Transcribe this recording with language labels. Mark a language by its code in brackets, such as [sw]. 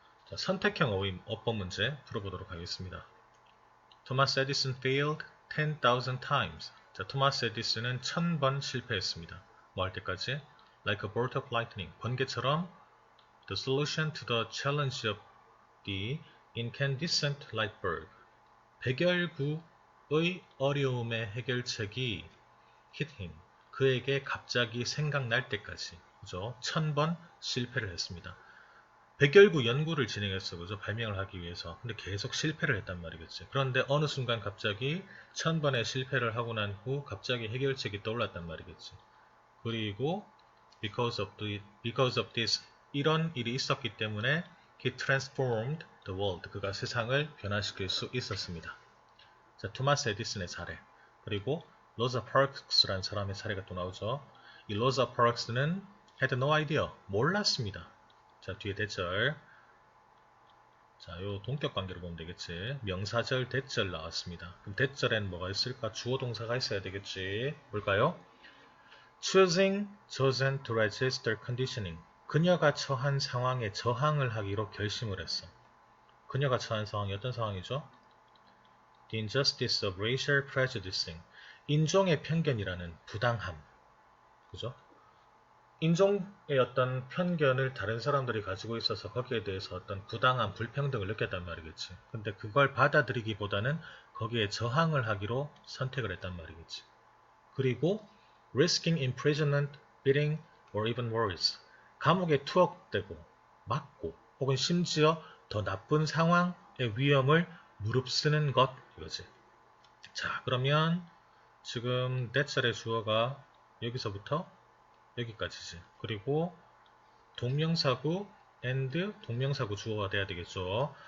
[ko] 자, 선택형 어법 문제 풀어보도록 하겠습니다. 토마스 에디슨 [en] failed 10,000 times. [ko] 자, 토마스 에디슨은 1000번 실패했습니다. 뭐 할 때까지? [en] Like a bolt of lightning. [ko] 번개처럼 [en] the solution to the challenge of the incandescent light bulb. [ko] 백열구의 어려움의 해결책이 [en] hit him. [ko] 그에게 갑자기 생각날 때까지. 그죠? 1000번 실패를 했습니다. 백열구 연구를 진행했어. 그죠? 발명을 하기 위해서. 근데 계속 실패를 했단 말이겠지. 그런데 어느 순간 갑자기 1000번의 실패를 하고 난 후 갑자기 해결책이 떠올랐단 말이겠지. 그리고 [en] because of this [ko] 이런 일이 있었기 때문에 [en] he transformed the world. [ko] 그가 세상을 변화시킬 수 있었습니다. 자, 토마스 에디슨의 사례. 그리고 로자 파크스라는 사람의 사례가 또 나오죠. 이 로자 파크스는 [en] had no idea. [ko] 몰랐습니다. 자, 뒤에 대절. 자, 요 동격 관계로 보면 되겠지. 명사절, 대절 나왔습니다. 그럼 대절엔 뭐가 있을까? 주어 동사가 있어야 되겠지. 뭘까요? [en] Choosing, chosen to resist their conditioning. [ko] 그녀가 처한 상황에 저항을 하기로 결심을 했어. 그녀가 처한 상황이 어떤 상황이죠? [en] The injustice of racial prejudicing. [ko] 인종의 편견이라는 부당함. 그죠? 인종의 어떤 편견을 다른 사람들이 가지고 있어서 거기에 대해서 어떤 부당함, 불평등을 느꼈단 말이겠지. 근데 그걸 받아들이기보다는 거기에 저항을 하기로 선택을 했단 말이겠지. [en] 그리고 risking imprisonment, beating, or even worse. [ko] 감옥에 투옥되고, 맞고, 혹은 심지어 더 나쁜 상황의 위험을 무릅쓰는 것 이거지. 자, 그러면 지금 that의 주어가 여기서부터 여기까지지. 그리고 동명사구 and 동명사구 주어가 돼야 되겠죠.